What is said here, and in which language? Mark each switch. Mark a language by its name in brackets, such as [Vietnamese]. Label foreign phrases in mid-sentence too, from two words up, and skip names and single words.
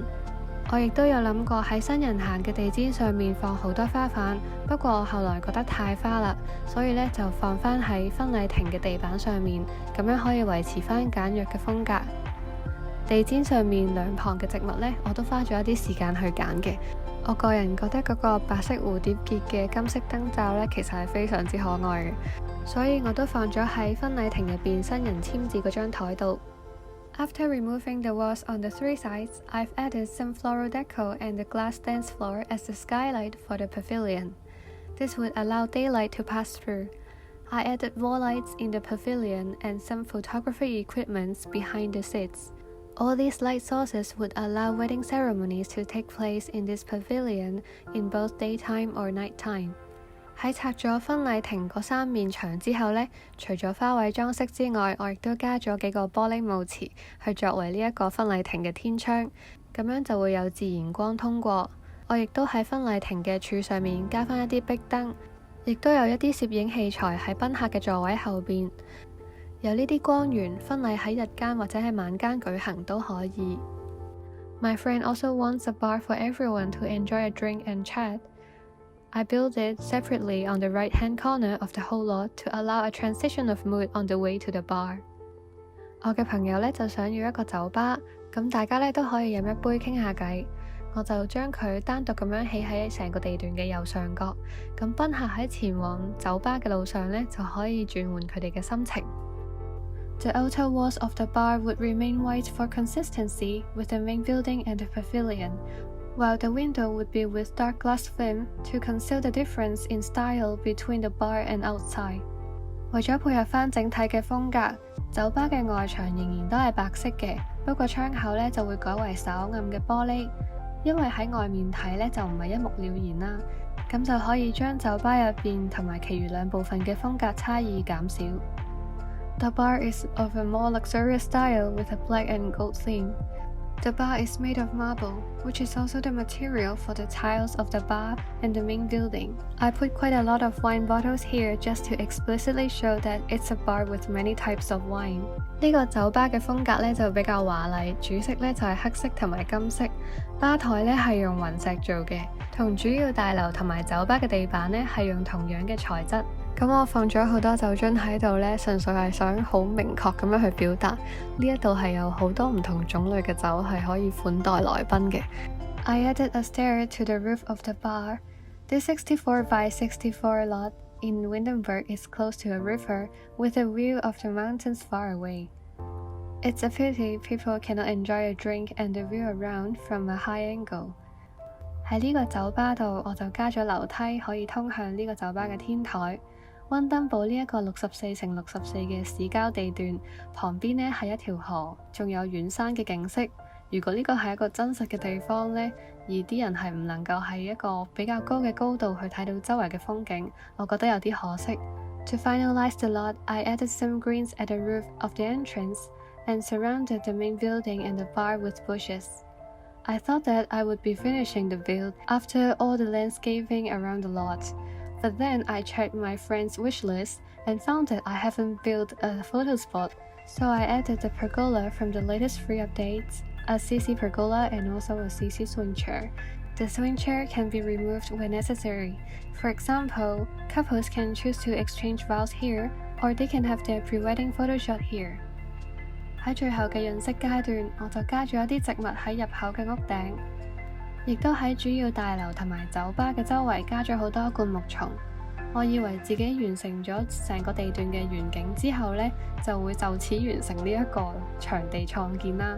[Cantonese] 我亦都有諗過喺新人行嘅地氈上面放好多花瓣，不過我後來覺得太花啦，所以呢就放返喺婚禮亭嘅地板上面，咁樣可以維持返簡約嘅風格。地氈上面兩旁嘅植物呢，我都花咗一啲時間去揀嘅。我個人覺得嗰個白色蝴蝶結嘅金色燈罩呢，其實係非常之可愛嘅，所以我都放咗喺婚禮亭入邊新人簽字嗰張台度。 [English] After removing the walls on the 3 sides, I've added some floral deco and the glass dance floor as the skylight for the pavilion. This would allow daylight to pass through. I added wall lights in the pavilion and some photography equipment behind the seats. All these light sources would allow wedding ceremonies to take place in this pavilion in both daytime or nighttime. [Cantonese] 喺拆咗婚禮亭嗰3面牆之後呢，除咗花卉裝飾之外，我亦都加咗幾個玻璃幕瓷去作為呢一個婚禮亭嘅天窗，咁樣就會有自然光通過。我亦都喺婚禮亭嘅柱上面加返一啲壁燈，亦都有一啲攝影器材喺賓客嘅座位後邊。有呢啲光源，婚禮喺日間或者係晚間舉行都可以。 [English] My friend also wants a bar for everyone to enjoy a drink and chat. I built it separately on the right-hand corner of the whole lot to allow a transition of mood on the way to the bar. [Cantonese] 我嘅朋友呢就想要一個酒吧，咁大家呢都可以飲一杯傾下偈。我就將佢單獨咁樣起喺成個地段嘅右上角，咁賓客喺前往酒吧嘅路上呢，就可以轉換佢哋嘅心情。 [English] The outer walls of the bar would remain white for consistency with the main building and the pavilion, while the window would be with dark glass film to conceal the difference in style between the bar and outside。 [Cantonese] 為咗配合返整體嘅風格，酒吧嘅外牆仍然都係白色嘅，不過窗口呢就會改為稍暗嘅玻璃，因為喺外面睇呢就唔係一目了然啦，咁就可以將酒吧入邊同埋其餘兩部分嘅風格差異減少。 [English] The bar is of a more luxurious style with a black and gold theme. The bar is made of marble, which is also the material for the tiles of the bar and the main building. I put quite a lot of wine bottles here just to explicitly show that it's a bar with many types of wine. [Cantonese] 呢個酒吧嘅風格呢就比較華麗，主色呢就係黑色同埋金色，吧台呢係用雲石做嘅，同主要大樓同埋酒吧嘅地板呢係用同樣嘅材質。咁我放咗好多酒樽喺度呢，純粹係想好明確咁樣去表達呢一度係有好多唔同種類嘅酒係可以款待來賓嘅。 [English] I added a stair to the roof of the bar. This 64 by 64 lot in Windenburg is close to a river with a view of the mountains far away. It's a pity people cannot enjoy a drink and the view around from a high angle. [Cantonese] 喺呢個酒吧度，我就加咗樓梯可以通向呢個酒吧嘅天台。溫登堡呢一個64×64嘅市郊地段，旁邊呢係一條河，仲有遠山嘅景色。如果呢個係一個真實嘅地方呢，而啲人係唔能夠喺一個比較高嘅高度去睇到周圍嘅風景，我覺得有啲可惜。 [English] To finalize the lot, I added some greens at the roof of the entrance and surrounded the main building and the bar with bushes. I thought that I would be finishing the build after all the landscaping around the lot.But then I checked my friend's wish list and found that I haven't built a photo spot, so I added the pergola from the latest free updates, a CC pergola and also a CC swing chair. The swing chair can be removed when necessary. For example, couples can choose to exchange vows here, or they can have their pre-wedding photo shot here. [Cantonese] 喺最後嘅潤色階段，我就加咗一啲植物喺入口嘅屋頂。亦都喺主要大樓同埋酒吧嘅周圍加咗好多灌木叢。我以為自己完成咗成個地段嘅園景之後呢，就會就此完成呢一個場地創建啦。